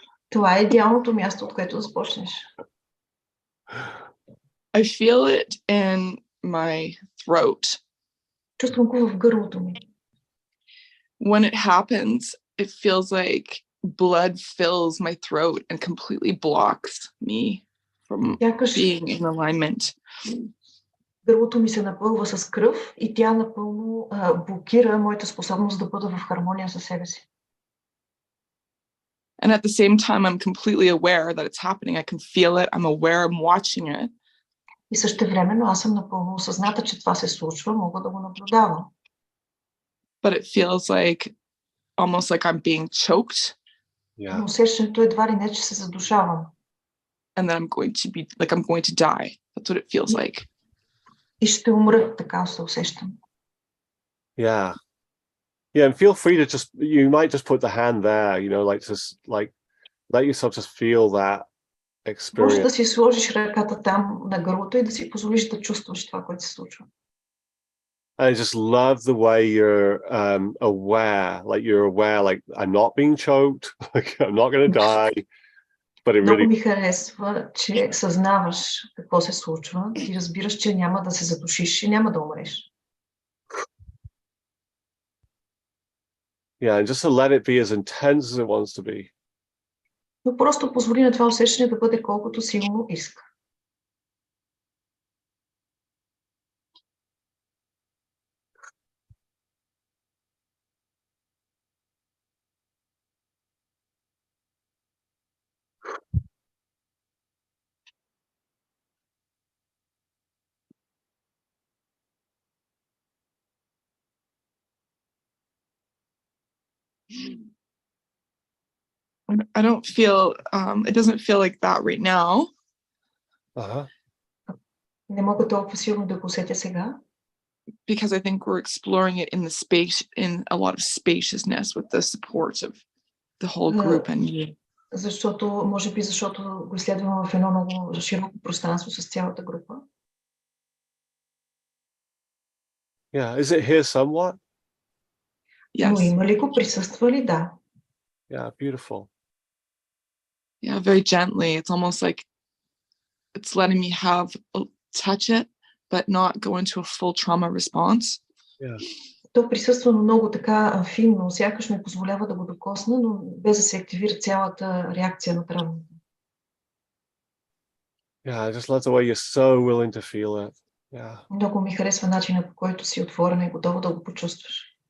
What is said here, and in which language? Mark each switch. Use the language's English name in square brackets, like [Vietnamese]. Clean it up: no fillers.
[Bulgarian] Това е идеалното място, от което да започнеш. [English] I feel it in my throat. [Bulgarian] Чувствам го в гърлото ми. [English] When it happens, it feels like blood fills my throat and completely blocks me from being in alignment. [Bulgarian] Гърлото ми се напълва с кръв и тя напълно блокира моята способност да бъда в хармония със себе си. [English] And at the same time, I'm completely aware that it's happening. I can feel it. I'm aware. I'm watching it. [Bulgarian] И същевременно аз съм напълно осъзната, че това се случва, мога да го наблюдавам. [English] But it feels like almost like I'm being choked. [Bulgarian] Но усещането едва ли не, че се задушавам. [English] And then I'm going to be like I'm going to die. That's what it feels like. [Bulgarian] И ще умра, така се усещам. [English] Yeah. Yeah, and feel free to just, you might just put the hand there, you know, like just like let yourself just feel that experience. [Bulgarian] Може да си сложиш ръката там на гърлото и да си позволиш да чувстваш това, което се случва. [English] I just love the way you're aware, like I'm not being choked, like I'm not going to die, but it [Bulgarian] Много [English] really... [Bulgarian] ми харесва, че съзнаваш какво се случва и разбираш, че няма да се задушиш и няма да умреш. [English] Yeah, and just to let it be as intense as it wants to be. [Bulgarian] Но просто позволи на това усещане да бъде колкото силно иска. [English] I don't feel, it doesn't feel like that right now. [Bulgarian] Не мога толкова силно да го усетя сега. [English] Because I think we're exploring it in the space, in a lot of spaciousness with the support of the whole group and you. [Bulgarian] Защото, може би, защото го изследвам в едно много широко пространство с цялата група. [English] Yeah, is it here somewhat? Yes. [Bulgarian] Но има ли го, присъства ли? Да. [English] Yeah, beautiful. Yeah, very gently. It's almost like it's letting me touch it, but not go into a full trauma response. Yeah. [Bulgarian] То присъства много така финно, сякаш ми позволява да го докосна, но без да се активира цялата реакция на травмата. [English] Yeah, I just love the way you're so willing to feel it. Yeah. [Bulgarian] Много ми харесва начина, по който си отворена и готова да го почувстваш.